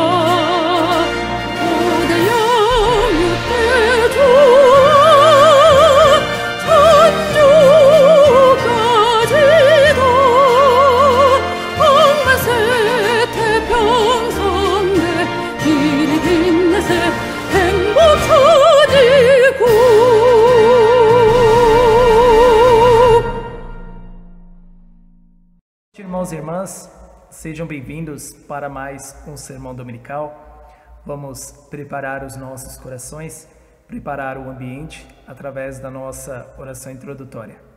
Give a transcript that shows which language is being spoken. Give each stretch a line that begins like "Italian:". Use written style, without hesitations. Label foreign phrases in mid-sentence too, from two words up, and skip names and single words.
Korean: 오대양 육대주와 천주까지도 억만세태 평성대 길이 빛내세 행복 천이구.
Portuguese: Irmãos e irmãs, sejam bem-vindos para mais um sermão dominical. Vamos preparar os nossos corações, preparar o ambiente através da nossa oração introdutória.